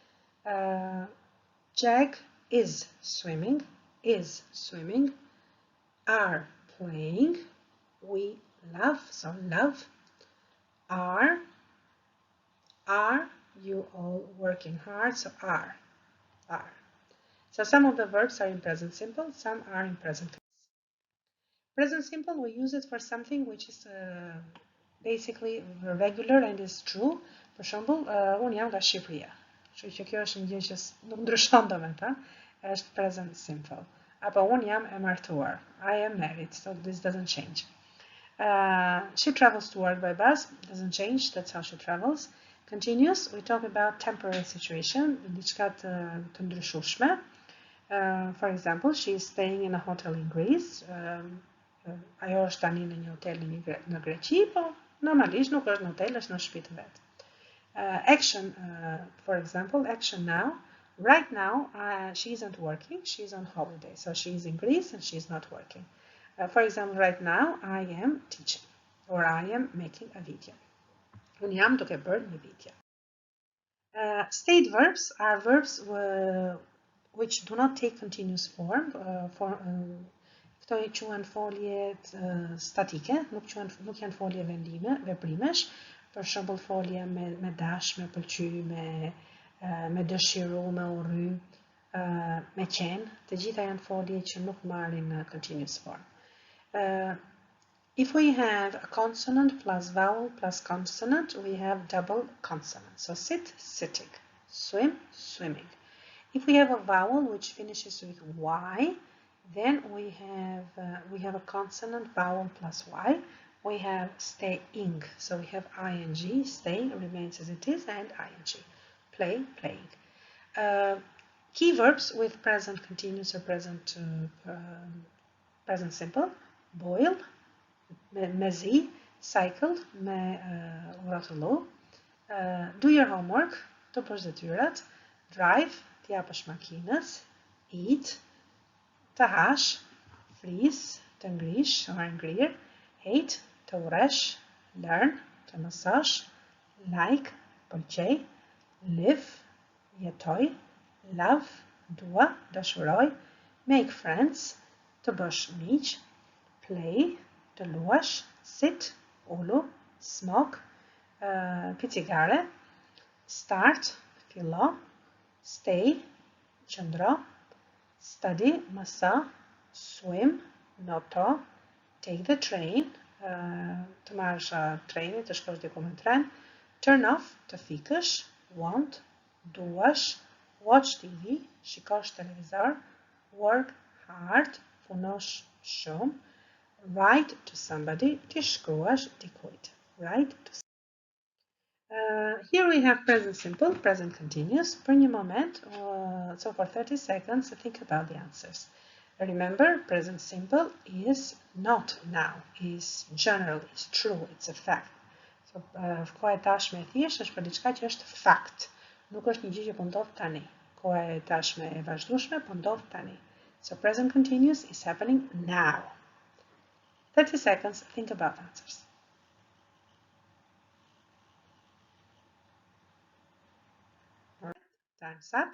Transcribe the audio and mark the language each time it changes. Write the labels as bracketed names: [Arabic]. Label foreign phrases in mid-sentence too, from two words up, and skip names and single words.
[English] Jack is swimming, are playing, we love, so love, are you all working hard, so are. So some of the verbs are in present simple, some are in present tense. Present simple, we use it for something which is basically regular and is true. [Albanian] Për shembull, unë jam nga Shqipëria. Kështu që kjo është një gjë që nuk ndryshon domethënë, është [English] present simple. [Albanian] Apo unë jam e martuar. [English] I am married, so this doesn't change. She travels to work by bus, doesn't change, that's how she travels. Continuous, we talk about temporary situation, [Albanian] diçka të ndryshueshme. [English] For example, she is staying in a hotel in Greece. [Albanian] Ajo është tani në një hotel në Greqi, po normalisht nuk është në hotel, është në shtëpi të vet. [English] Action, for example, action now. Right now, she isn't working, she's on holiday. So she's in Greece and she's not working. For example, right now, I am teaching or I am making a video. [Albanian] Unë jam duke bërë një video. [English] State verbs are verbs which do not take continuous form. [Albanian] Këto i quhen foljet statike, nuk janë folje veprimesh. Për shembull, folja me dash, me pëlqy, me dëshiru, me urry, me qenë, të gjitha janë folje që nuk marrin [English] continuous form. If we have a consonant plus vowel plus consonant, we have double consonant. So sit, sitting, swim, swimming. If we have a vowel which finishes with Y, then we have a consonant vowel plus Y. We have staying, so we have ing, stay remains as it is, and ing, play, playing. Key verbs with present continuous or present simple: boil, mezi, cycle, [Albanian] me rrotullu, [English] do your homework, [Albanian] të bësh detyrat, drive, të japësh makinës, eat, të hash, freeze, të ngrish or ngrir, hate, të urresh, learn, të mësosh, like, pëlqej, live, jetoj, love, dua, dashuroj, [English] make friends, [Albanian] të bësh miq, play, të luash, sit, ulu, smoke, picigare, [English] start, fillo, stay, qëndro, study, mëso, swim, noto, take the train, [Albanian] të marrësh trenin, të shkosh diku me tren, [English] turn off, [Albanian] të fikësh, want, duash, [English] watch TV, [Albanian] shikosh televizor, [English] work hard, [Albanian] punosh shumë, [English] write to somebody, [Albanian] të shkruash dikujt, [English] write to somebody. Here we have present simple, present continuous. [Albanian] Për një moment, [English] so for 30 seconds, think about the answers. Remember, present simple is not now, is general, is true, it's a fact. So, [Albanian] koha e tashme e thjesht është për diçka që është fakt. Nuk është një gjë që po ndodh tani. Koha e tashme e vazhdueshme po ndodh tani. [English] So present continuous is happening now. 30 seconds, think about answers. All right, time's up.